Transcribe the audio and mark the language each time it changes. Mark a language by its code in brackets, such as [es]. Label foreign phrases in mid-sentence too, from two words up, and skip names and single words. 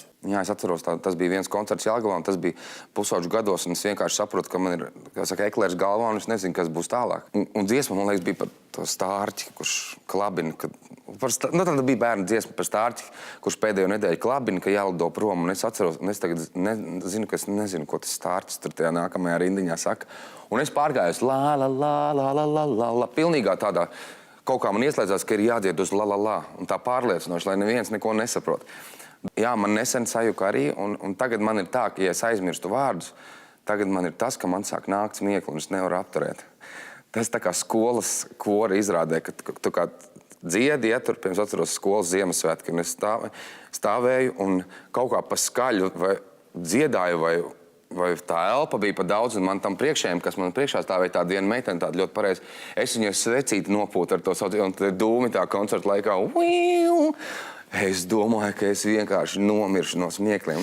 [lv] Jā, es atceros, tas bija viens koncerts Jelgavā, un tas bija pusauģu gados, un es vienkārši saprotu, ka man ir, kā saka, eklērs galvā, un es nezinu, kas būs tālāk. Un dziesma, man liekas, bija par to stārķi, kurš klabina, tad bija bērnu dziesma par stārķi, kurš pēdējo nedēļu klabina, ka jālido prom, un es atceros, un es tagad zinu, ka es nezinu, ko tas stārķis tur tajā nākamajā rindiņā saka. Un es pārgājos la la la la la la la la, pilnīgā tādā, kaut kā man ieslēdzās, ka ir jādzied uz la la la, un tā pārliecinoši, lai neviens neko nesaprot. Jā, man nesen sajuka arī, un tagad man ir tā, ka, ja es aizmirstu vārdus, tagad man ir tas, ka man sāk nākt smiekli, un es nevaru apturēt. Tas tā kā skolas kora izrādē, ka tu kā dziedi, ja tur, pirms atceros skolas Ziemassvētki, un es stāvēju un kaut kā pa skaļu vai dziedāju, vai tā elpa bija pa daudz, un man tam priekšējiem, kas man priekšā stāvēja tā viena meitene, tāda ļoti pareizi, es viņu svecīti nopūtu ar to sauc, un tad dūmi tā koncerta laikā, es domāju, ka es vienkārši nomiršu no smiekliem.